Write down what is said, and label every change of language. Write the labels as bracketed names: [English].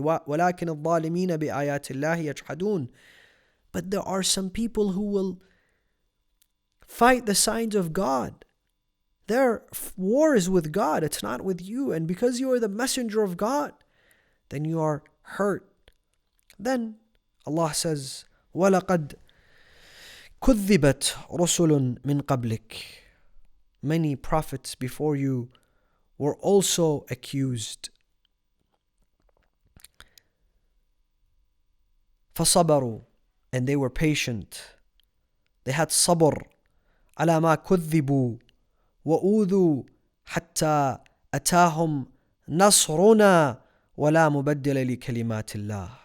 [Arabic] وَلَكِنَ الظَّالِمِينَ بِآيَاتِ اللَّهِ يَجْحَدُونَ. [English] But there are some people who will fight the signs of God. Their war is with God. It's not with you. And because you are the messenger of God, then you are hurt. Then Allah says, [Arabic] وَلَقَدْ كُذِّبَتْ رُسُلٌ مِّن قَبْلِكَ. [English] Many prophets before you were also accused. [Arabic] فَصَبَرُوا. [English] And they were patient. They had sabr. [Arabic] عَلَى مَا كُذِّبُوا وَأُوذُوا حَتَّى أَتَاهُمْ نَصْرُنَا وَلَا مُبَدِّلَ لِكَلِمَاتِ اللَّهِ.